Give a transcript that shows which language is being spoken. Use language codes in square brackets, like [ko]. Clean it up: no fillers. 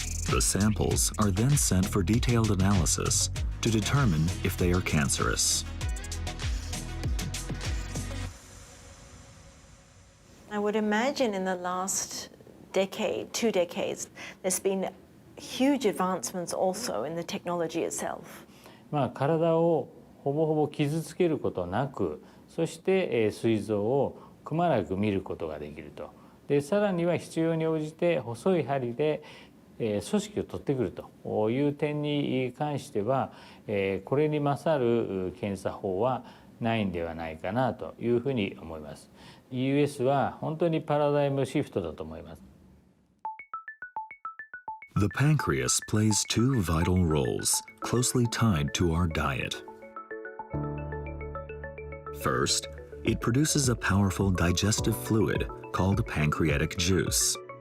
[en] The samples are then sent for detailed analysis to determine if they are cancerous. I would imagine in the last decade, 2 decades, there's been huge advancements also in the technology itself. [ja] まあ体をほぼほぼ傷つけることなく、そして膵臓をくまなく見ることができると。で、さらには必要に応じて細い針で組織を取ってくるという点に関しては、これに勝る検査法はないんではないかなというふうに思います。 EUS は本当にパラダイムシフトだと思います。 [en] The pancreas plays 2 vital roles closely tied to our diet. First, it produces a powerful digestive fluid called pancreatic juice.